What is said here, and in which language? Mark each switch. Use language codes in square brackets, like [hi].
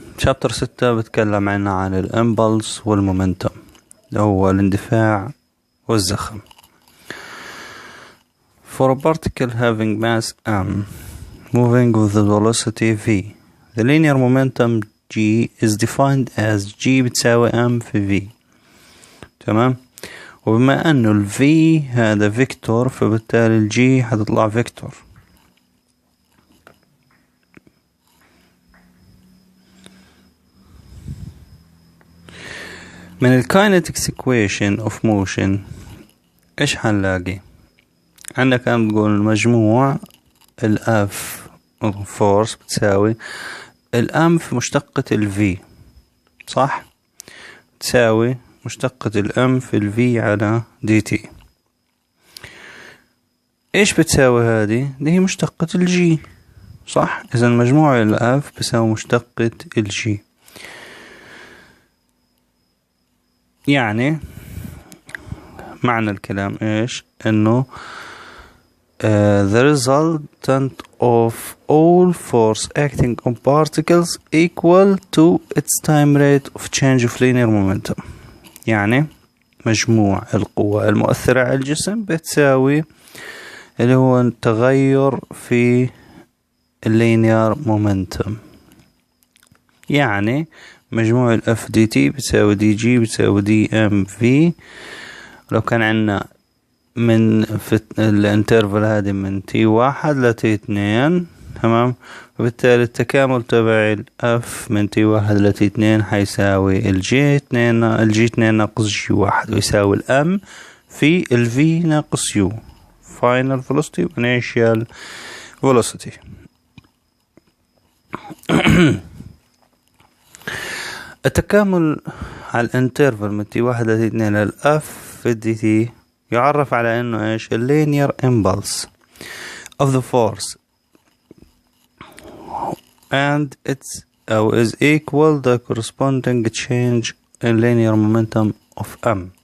[ar] شابتر 6 بتكلم عن الامبلس والمومنتم اللي هو الاندفاع والزخم. [en] For a particle having mass m moving with the velocity v, the linear momentum g is defined as g [ar] بتساوي [en] m في v. [ar] تمام. وبما انه ال v هذا فيكتور فبالتالي ال g حتطلع فيكتور. من ال [en] kinetics equation of motion [ar] ايش حنلاقي؟ عندك عم تقول المجموع ال F force بتساوي ال M في مشتقة ال V، صح؟ تساوي مشتقة ال M في ال V على dt. ايش بتساوي هذه؟ دي هي مشتقة ال G، صح؟ اذا مجموع ال F بيساوي مشتقة ال G. يعني معنى الكلام ايش؟ انه [en] the resultant of all force acting on particles equal to its time rate of change of linear momentum. [ar] يعني مجموع القوى المؤثرة على الجسم بتساوي اللي هو التغير في اللينير مومنتم. يعني مجموع ال F dt بتساوي dg بتساوي dmv. لو كان عندنا من في الانترفال هذه من t1 ل t2، تمام، وبالتالي التكامل تبع ال F من t1 ل t2 حيساوي ال g2 ناقص g1 ويساوي ال m في ال v ناقص u [en] final velocity [ar] و [en] initial velocity. [ar] التكامل على الانترفال من t1 ل t2 لل F في dt يعرف على انه ايش؟ [en] linear impulse of the force and it's [ar] او [en] is equal the corresponding change in linear momentum of m.